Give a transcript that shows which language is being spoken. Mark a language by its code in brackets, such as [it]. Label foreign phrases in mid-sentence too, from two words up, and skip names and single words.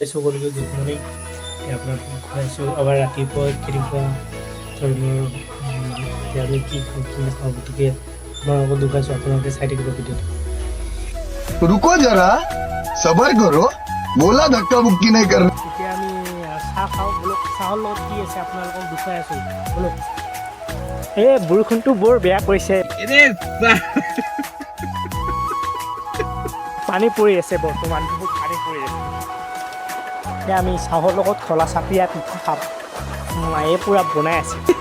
[as] সকলোকে [en] good morning [as] আপোনাক খুৱাইছোঁ আবাৰ ৰাতিপুৱা কেনেকুৱা ধৰণৰ আমি কি খাওঁ কি নাখাওঁ গতিকে আপোনালোকক দেখুৱাইছোঁ আপোনালোকে চাই থাকিব ভিডিঅ'টো [hi] रुको जरा सबर करो बोला धक्का मुक्की नहीं कर [as] এতিয়া আমি চাহ খাওঁ বোলক চাহৰ লগত কি আছে আপোনালোকক দেখুৱাই আছোঁ বোলক এই বৰষুণটো বৰ বেয়া কৰিছে পানী পৰি আছে বৰ্তমান বহুত পানী পৰি আছে এতিয়া আমি চাহৰ লগত খোলা চাপিয়া পিঠা খাম মায়ে পূৰা বনাই আছে